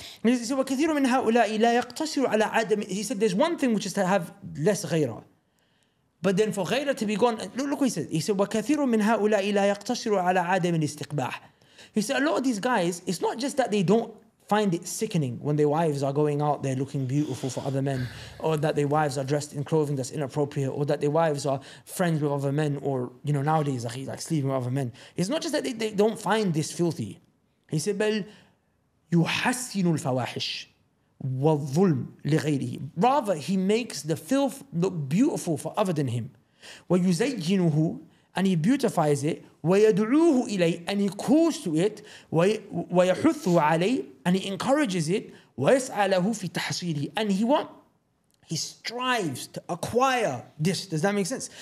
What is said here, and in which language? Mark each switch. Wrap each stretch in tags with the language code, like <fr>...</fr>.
<ar>He said, وَكَثِيرٌ مِنْ هَؤُلَاءِ لَا يَقْتَصِرُ عَلَى عَدَمِ.</ar> <en>He said there's one thing which is to have less غيرة. But then for غيرة to be gone, look what he said. He said,</en> <ar>وَكَثِيرٌ مِنْ هَؤُلَاءِ لَا يَقْتَصِرُ عَلى عَدَمِ الْإِسْتِقْبَاحِ.</ar> <en>He said a lot of these guys, it's not just that they don't find it sickening when their wives are going out there looking beautiful for other men, or that their wives are dressed in clothing that's inappropriate, or that their wives are friends with other men, or nowadays like sleeping with other men. It's not just that they don't find this filthy.</en> <ar>He said, بل يحسن الفواحش والظلم لغيره.</ar> <en>Rather, he makes the filth look beautiful for other than him.</en> <ar>ويزينه,</ar> <en>and he beautifies it.</en> <ar>ويدعوه إليه,</ar> <en>and he calls to it.</en> <ar>ويحثه عليه,</ar> <en>and he encourages it.</en> <ar>ويسعى له في تحصيله,</ar> <en>and he strives to acquire this. Does that make sense?</en>